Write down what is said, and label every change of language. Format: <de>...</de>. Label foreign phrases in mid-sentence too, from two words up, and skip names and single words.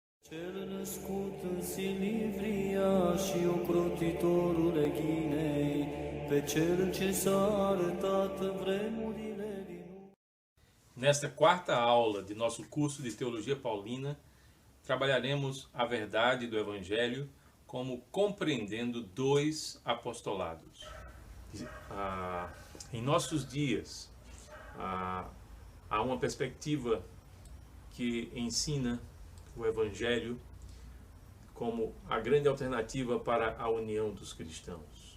<ro>Cel născut în Silivria și ocrotitorul Ghinei, pe cel ce s-a arătat în vremurile din urmă.</ro> <pt>Nesta quarta aula de nosso curso de Teologia Paulina, trabalharemos a verdade do Evangelho como compreendendo dois apostolados. Em nossos dias, há uma perspectiva que ensina o Evangelho como a grande alternativa para a união dos cristãos.</pt>